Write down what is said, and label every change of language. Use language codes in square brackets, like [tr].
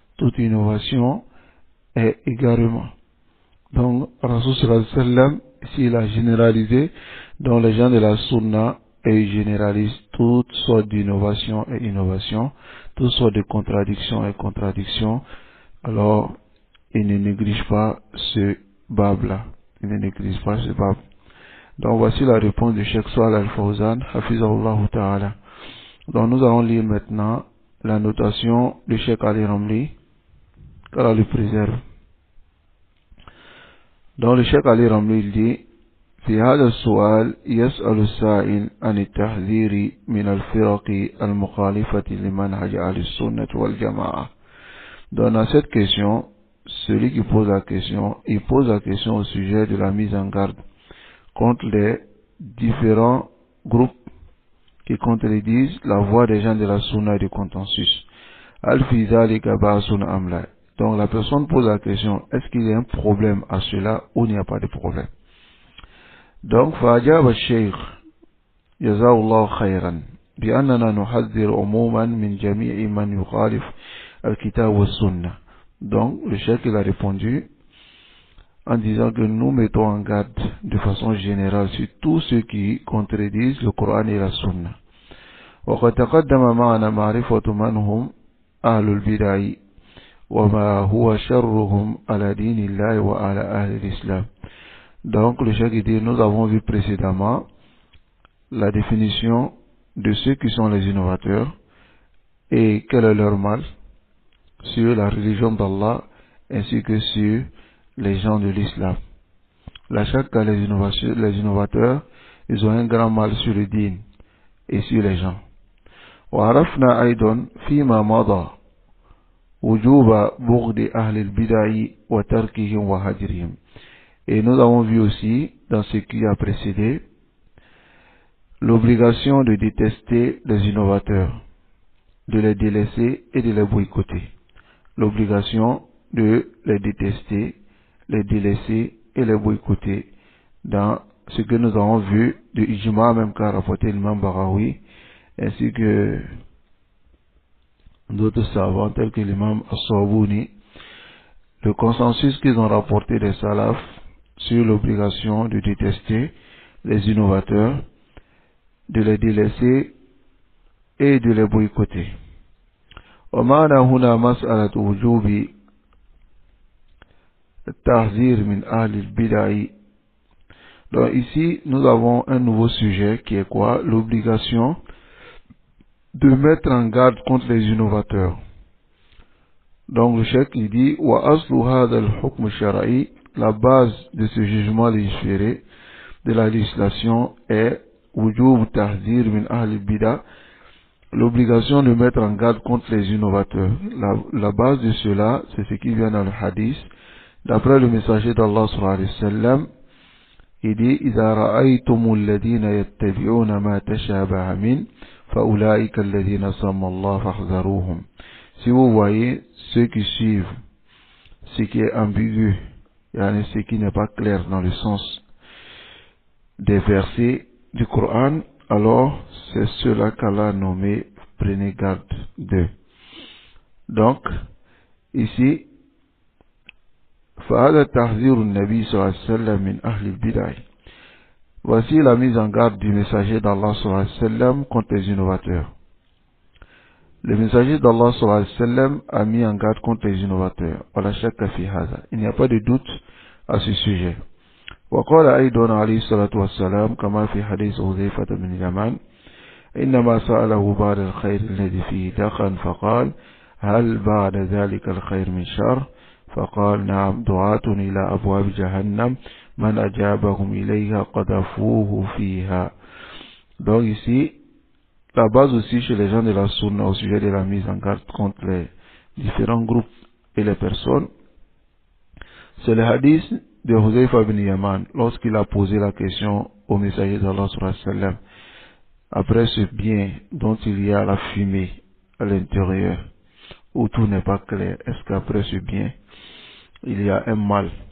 [fr] Toute innovation est égarement. Donc, Rasul sallam, s'il a généralisé, donc les gens de la sunna, et ils généralisent toutes sortes d'innovation et innovation, toutes sortes de contradictions et contradictions, alors ils ne négligent pas ce bab-là. Ils ne négligent pas ce bab. Donc voici la réponse de Cheikh Salih Al-Fawzan, Hafizahullah Ta'ala. Donc nous allons lire maintenant la notation de Cheikh Ali Ramli, qu'Allah le préserve. Donc le Cheikh Ali Ramli il dit [ar] في هذا السؤال يسأل السائل عن التحذير من الفرق المخالفة لمنهج أهل السنة والجماعة. [fr] Dans cette question, celui qui pose la question, il pose la question au sujet de la mise en garde contre les différents groupes qui contredisent la voix des gens de la sunna et du consensus. [ar] Al-fi zalika ba'sun am la. [fr] Donc la personne pose la question, est-ce qu'il y a un problème à cela ou il n'y a pas de problème? [ar] Donc فأجاب الشيخ جزاه الله خيرا بأننا نحذر عموما من جميع من يخالف الكتاب والسنة. [fr] Donc le cheikh il a répondu en disant que nous mettons en garde de façon générale sur tous ceux qui contredisent le Coran et la Sunna. [ar] وقد تقدم معنا معرفة من هم أهل البدع وما هو شرهم على دين الله وعلى أهل الإسلام. [fr] Donc le cheikh dit, nous avons vu précédemment la définition de ceux qui sont les innovateurs et quel est leur mal sur la religion d'Allah ainsi que sur les gens de l'islam. La chaque cas, les innovateurs, ils ont un grand mal sur le dîn et sur les gens. [ar] وعرفنا أيضا فيما مضى وجوب بغض أهل البدع وتركهم وهجرهم. [fr] Et nous avons vu aussi, dans ce qui a précédé, l'obligation de détester les innovateurs, de les délaisser et de les boycotter. L'obligation de les détester, les délaisser et les boycotter. Dans ce que nous avons vu de Ijma, même qu'a rapporté l'imam Barawi, ainsi que d'autres savants tels que l'imam As-Sawabouni, le consensus qu'ils ont rapporté des salafs sur l'obligation de détester les innovateurs, de les délaisser et de les boycotter. [ar] ومعنا هنا مسألة وجوب التحذير من أهل البدع. [fr] Donc ici, nous avons un nouveau sujet qui est quoi? L'obligation de mettre en garde contre les innovateurs. Donc le cheikh il dit [ar] وَأَصْلُ هَذَا الْحُكْمُ الشَّرْعِي. [fr] La base de ce jugement légiféré de la législation est [ar] وُجُوبُ التَّحْذِيرِ مِنْ أَهْلِ الْبِدَعِ. [fr] L'obligation de mettre en garde contre les innovateurs. La base de cela, c'est ce qui vient dans le hadith. D'après le messager d'Allah sallallahu alayhi wa sallam, il dit [ar] إِذَا رَأَيْتُمُ الَّذِينَ يَتَّبِعُونَ مَا تَشَابَهَ مِنْهُ فَأُولَٰئِكَ الَّذِينَ سَمَّى اللَّهُ فَاحْذَرُوهُمْ. [fr] Si vous voyez ceux qui suivent ce qui est ambigu, ce qui n'est pas clair dans le sens des versets du Coran, alors c'est cela qu'Allah a nommé, prenez garde d'eux. Donc, ici, [ar] فَهَذَا تَحْذِيرُ النَّبِي صلى الله عليه وسلم من أهل البدع. [fr] Voici la mise en garde du messager d'Allah sallallahu alayhi wa sallam contre les innovateurs. Le messager d'Allah sallallahu alayhi wa sallam a mis en garde contre les innovateurs. Il n'y a pas de doute à ce sujet. [ar] وقال أيضا عليه الصلاة والسلام كما في حديث حذيفة بن اليمان إنما سأله بعد الخير الذي فيه دخن فقال هل بعد ذلك الخير من شر فقال نعم دعاة إلى أبواب جهنم man ajabahum ilayha qadafuhu fiha. [fr] Donc ici, la base aussi chez les gens de la sunna au sujet de la mise en garde contre les différents groupes et les personnes, c'est le hadith de Huzaifa ibn Yaman lorsqu'il a posé la question au messager d'Allah sallallahu alayhi wa sallam après ce bien dont il y a la fumée à l'intérieur où tout n'est pas clair, est-ce qu'après ce bien il y a un mal?